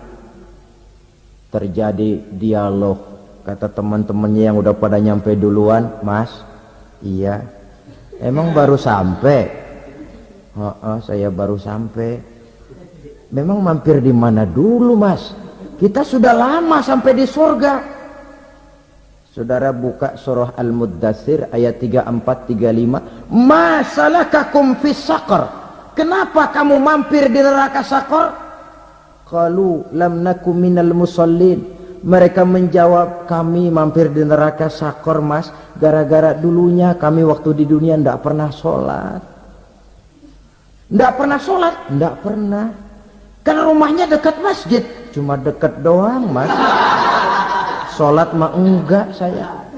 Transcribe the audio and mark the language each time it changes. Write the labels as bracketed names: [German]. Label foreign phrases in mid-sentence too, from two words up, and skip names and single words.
[Indonesian] Terjadi dialog, kata teman-temannya yang udah pada nyampe duluan, Mas, iya, emang baru sampai? Oh, saya baru sampai. Memang mampir di mana dulu, Mas? Kita sudah lama sampai di surga. Saudara buka surah Al-Muddatsir ayat 34-35. [Arabic] ما سلككم في سقر? [Indonesian] Kenapa kamu mampir di neraka Saqar? [Arabic] قالوا لم نك من المصلين. [Indonesian] Mereka menjawab, kami mampir di neraka Saqar, Mas, gara-gara dulunya kami waktu di dunia ndak pernah sholat. Ndak pernah sholat? Ndak pernah. Kan rumahnya dekat masjid, cuma dekat doang, Mas. Sholat mah enggak saya.